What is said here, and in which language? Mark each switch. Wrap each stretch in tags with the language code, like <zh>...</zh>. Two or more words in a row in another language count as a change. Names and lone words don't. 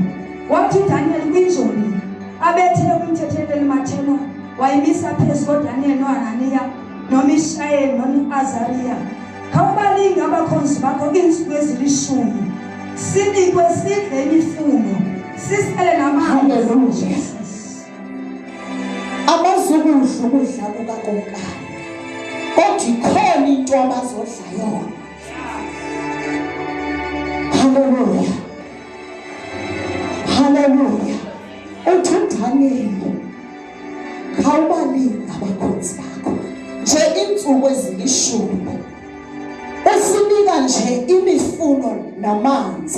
<xh>Wathi uDaniel kwinjoli abethele kumthetheleli mathena wayimisa phezu koDaniel noHananiya noMishaeli noAzariya. Khawubalinge abakhonzi bakho insuku ezili10, sinikwe sidle imifuno sisele namanzi. Hallelujah. Abazukudla ukudla kukakumkani kodwa ikhona into abazodla yona. Hallelujah. Hallelujah. Uthi uDaniel khawubalinge abakhonzi bakho nje insuku ezili10, usinika nje imifuno namanzi.</xh>